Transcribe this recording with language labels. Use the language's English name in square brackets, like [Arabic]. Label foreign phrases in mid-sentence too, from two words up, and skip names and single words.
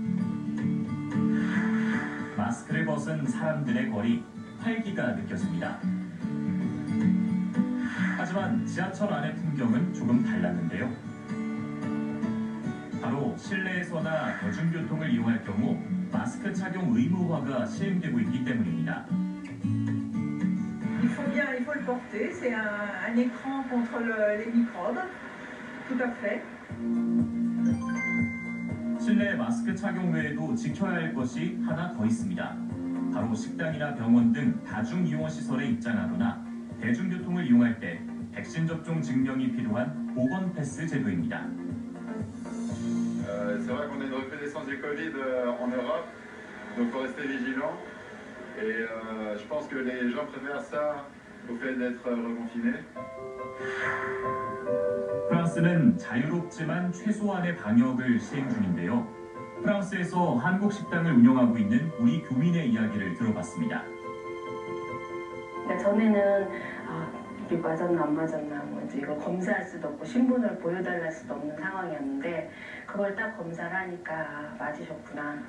[Korean] 마스크를 벗은 사람들의 거리, 활기가 느껴집니다. 하지만 지하철 안의 풍경은 조금 달랐는데요. 바로 실내에서나 대중교통을 이용할 경우 마스크 착용 의무화가 시행되고 있기 때문입니다. [French] Il faut le porter. C'est un écran contre les microbes. Tout à fait. [Korean] 실내 마스크 착용 외에도 지켜야 할 것이 하나 더 있습니다. 바로 식당이나 병원 등 다중이용시설에 입장하거나 대중교통을 이용할 때 백신 접종 증명이 필요한 보건 패스 제도입니다. [French] C'est vrai qu'on a une recrudescence du Covid en Europe, donc il faut rester vigilant. Et je pense que les gens préfèrent ça au fait d'être reconfinés. [Korean] 프랑스는 자유롭지만 최소한의 방역을 시행 중인데요. 프랑스에서 한국 식당을 운영하고 있는 우리 교민의 이야기를 들어봤습니다. 그러니까 전에는 이게 맞았나 안 맞았나 뭐 이제 이걸 검사할 수도 없고 신분을 보여달랄 수도 없는 상황이었는데 그걸 딱 검사를 하니까 맞으셨구나.